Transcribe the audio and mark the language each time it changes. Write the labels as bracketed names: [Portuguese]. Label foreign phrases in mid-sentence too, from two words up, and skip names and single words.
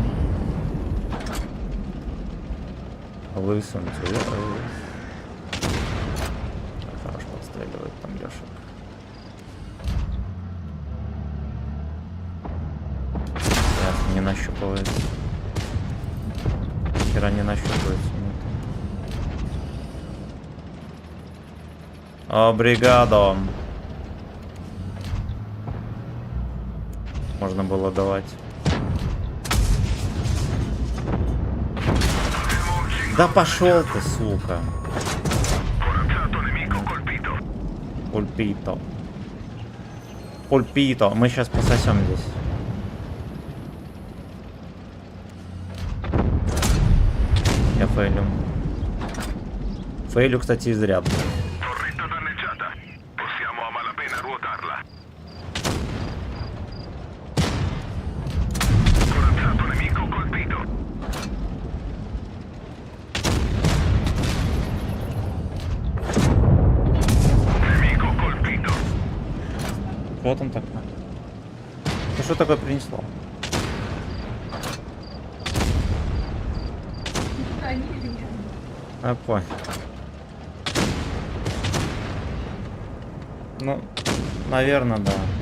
[English] Listen to it. [Russian] отстреливает там Лешек. Ясно, не нащупывается. Хера не нащупывается. Обригадо. Можно было давать. Да пошел ты, сука. [Italian] Corazzato nemico colpito. [Russian] Пульпито. Пульпито. Мы сейчас пососем здесь. Я фейлю. Фейлю, кстати, изрядно. [Italian] Torretta danneggiata. Possiamo a malapena ruotarla. Corazzato nemico colpito. Nemico colpito. [Russian] Что там такое? Ты что такое принесло? Хранили меня. А, понял. Ну, наверное, да.